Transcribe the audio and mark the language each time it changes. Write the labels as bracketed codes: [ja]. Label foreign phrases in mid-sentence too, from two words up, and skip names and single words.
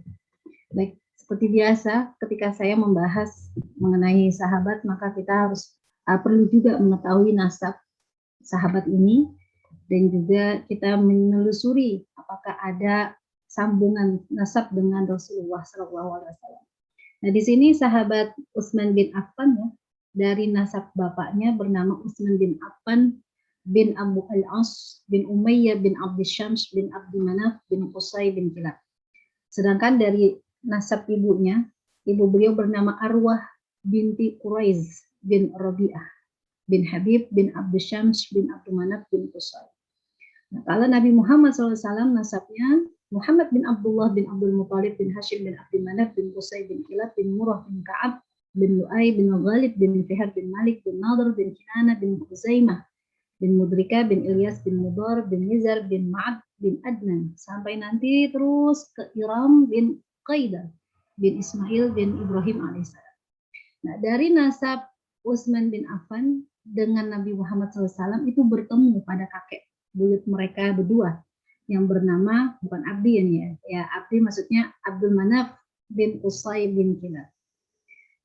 [id] Baik, seperti biasa ketika saya membahas mengenai sahabat, maka kita harus perlu juga mengetahui nasab sahabat ini, dan juga kita menelusuri apakah ada sambungan nasab dengan Rasulullah SAW. Nah, di sini sahabat Utsman bin Affan ya, dari nasab bapaknya bernama Utsman bin Affan bin Abu al-As bin Umayyah bin Abdi Syams bin Abdi Manaf bin Qusay bin Kilab. Sedangkan dari nasab ibunya, ibu beliau bernama Arwah binti Quraiz bin Rabi'ah bin Habib bin Abdi Syams bin Abdi Manaf bin Qusay. Nah, kalau Nabi Muhammad SAW nasabnya Muhammad bin Abdullah bin Abdul Muthalib bin Hashim bin Abdi Manaf bin Qusay bin Kilab bin Murrah bin Ka'ab bin Lu'ay bin Ghalib bin Fihar bin Malik bin Nadr bin Kinana bin Khuzaimah bin Mudrika bin Ilyas bin Mudar bin Nizar bin Ma'ad bin Adnan, sampai nanti terus ke Iram bin Qaidah bin Ismail bin Ibrahim alaihissalam. Nah, dari nasab Utsman bin Affan dengan Nabi Muhammad SAW itu bertemu pada kakek buyut mereka berdua yang bernama, bukan Abdi ya, Abdi maksudnya Abdul Manaf bin Qusay bin Kilab.